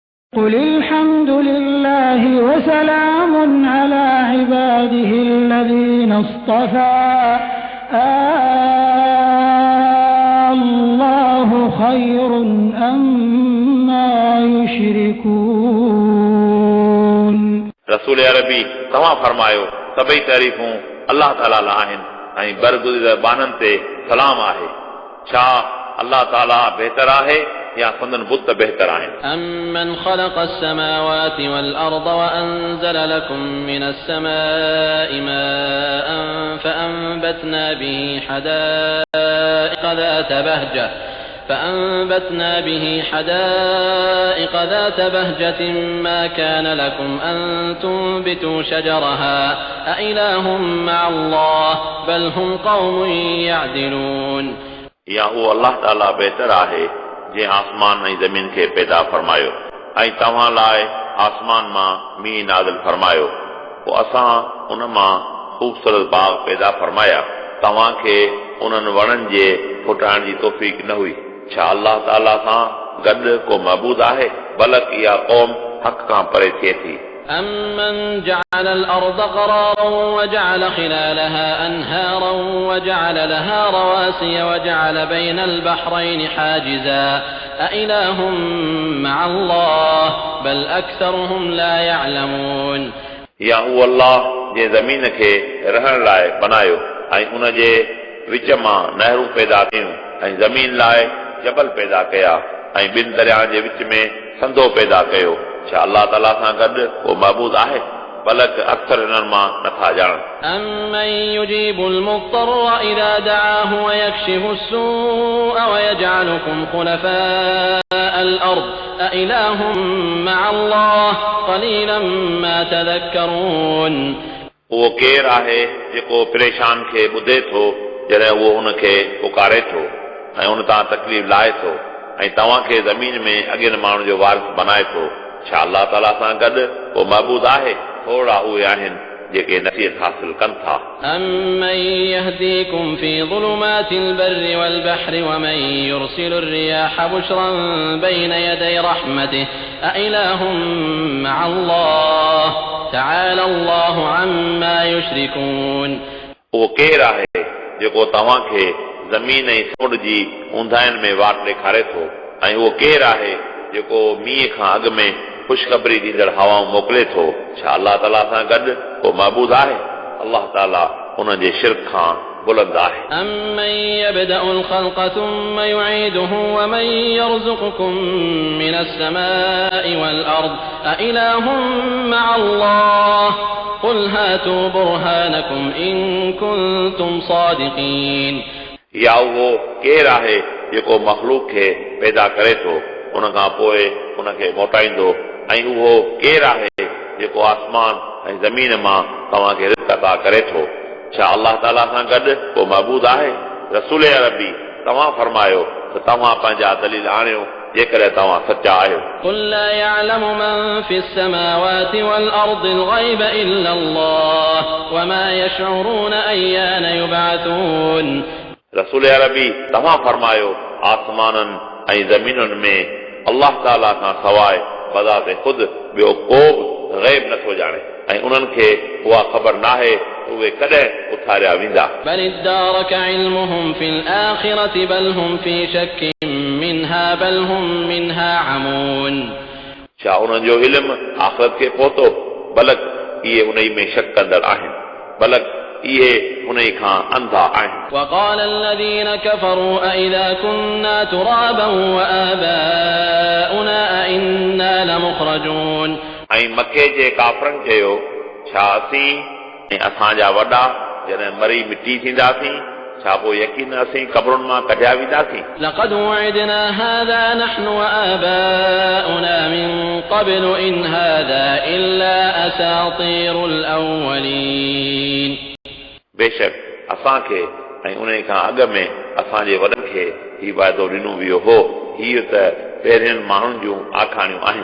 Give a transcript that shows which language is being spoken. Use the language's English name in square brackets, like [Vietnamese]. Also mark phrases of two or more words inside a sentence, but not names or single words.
[Arabic] قل الحمد لله وسلام على عباده الذين اصطفى الله خير أما يشركون [Sindhi] रसूल अरबी तव्हां फरमायो सभई तारीफ़ूं अल्लाह ताला लाइ आहिनि ऐं बरगुज़िर बाननि ते सलाम आहे छा अल्लाह ताला बहितर आहे या संदन बुत बहितर आहिनि [Arabic] أمن خلق السماوات والأرض وأنزل لكم من السماء ماء فأنبتنا به حدائق ذات بهجة ما كان لكم أن تنبتوا شجرها أإله مع الله بل هم قوم يعدلون [Sindhi] या उहो अल्लाह ताला बहितर आहे जंहिं आसमान ऐं ज़मीन खे पैदा फरमायो ऐं तव्हां लाइ आसमान मां मींहुं नाज़िल फरमायो पोइ असां उन मां ख़ूबसूरत बाग़ पैदा फरमाया तव्हांखे उन्हनि वणनि जे फुटाइण जी तौफ़ीक़ न हुई छा अल्लाह ताला सां गॾु को मबूद आहे बल्कि इहा क़ौम हक़ खां परे थिए थी [Arabic] أمن جعل الأرض قرارا وجعل خلالها أنهارا وجعل لها رواسي وجعل بين البحرين حاجزا أإله مع الله بل أكثرهم لا يعلمون [Sindhi] या उहो अल्लाह जे ज़मीन खे रहण लाइ बनायो ऐं उन जे विच मां नहरूं पैदा कयूं ऐं ज़मीन लाइ जबल पैदा कया ऐं ॿिनि दरियाहनि जे विच में संदो पैदा कयो छा अल्लाह ताला सां गॾु को मबूद आहे बल्कि अक्सर इन्हनि मां नथा ॼाणनि [Arabic] أمن يجيب المضطر إذا دعاه ويكشف السوء ويجعلكم خلفاء الأرض أإله مع الله قليلا ما تذكرون [Sindhi] उहो केरु आहे जेको परेशान खे ॿुधे थो जॾहिं उहो हुनखे पुकारे थो ऐं उन तां तकलीफ़ लाहे थो ऐं तव्हांखे ज़मीन में अॻियनि माण्हुनि जो वारिस बनाए थो छा अल्लाह ताला सां गॾु को मबूद आहे थोरा उहे आहिनि जेके नसीहत हासिल कनि था [Arabic] أمن يهديكم في ظلمات البر والبحر ومن يرسل الرياح بشرا بين يدي رحمته أإله مع الله تعالى الله عما يشركون [Sindhi] उहो केरु आहे जेको तव्हांखे ज़मीन ऐं समुंड जी ऊंधाइनि में वाट ॾेखारे थो ऐं उहो केरु आहे जेको मींहं खां अॻु में ख़ुशख़बरी ॾींदड़ हवाऊं मोकिले थो छा अल्लाह ताला सां गॾु को मबूद आहे अल्लाह ताला उन जे शिरक खां बुलंद आहे [Arabic] أمن يبدأ الخلق ثم يعيده ومن يرزقكم من السماء والأرض أإله مع الله قل هاتوا برهانكم إن كنتم صادقين [Sindhi] या उहो केरु आहे जेको मख़लूक खे पैदा करे थो उन खां पोइ उनखे मोटाईंदो ऐं उहो केरु आहे जेको आसमान ऐं ज़मीन मां तव्हांखे रिज़्क़ अता करे थो छा अल्लाह ताला सां गॾु को मबूद आहे रसूल अरबी तव्हां फरमायो त तव्हां पंहिंजा दलील आणियो जेकॾहिं तव्हां सचा आहियो [Arabic] قل لا يعلم من في السماوات والأرض الغيب إلا الله وما يشعرون أيان يبعثون [Sindhi] रसूल अरबी तव्हां फरमायो आसमाननि ऐं ज़मीनुनि में अल्लाह ताला खां सवाइ बज़ाते ख़ुदि ॿियो को बि ग़ैब नथो ॼाणे ऐं उन्हनि खे उहा ख़बर नाहे उहे कॾहिं उथारिया वेंदा [Arabic] بل ادارك علمهم في الآخرة بل هم في شك منها بل هم منها عمون [Sindhi] छा उन्हनि जो इल्मु आख़िरत खे पहुतो बल्कि इहे उन में शक कंदड़ आहिनि बल्कि इहे उन खां अंधा आहिनि [Arabic] وقال الذين كفروا أإذا كنا ترابا وآباؤنا أئنا لمخرجون [Sindhi] ऐं मके जे काफ़रनि चयो छा असीं ऐं असांजा वॾा जॾहिं मरी मिटी थींदासीं छा पोइ यकीन असीं क़बरुनि मां कढिया वेंदासीं [Arabic] لقد وعدنا هذا نحن وآباؤنا من قبل إن هذا إلا أساطير الأولين [Sindhi] बेशक असांखे ऐं उन खां अॻु में असांजे वॾनि खे हीउ वाइदो ॾिनो वियो हो हीअ त पहिरियनि माण्हुनि जूं आखाणियूं आहिनि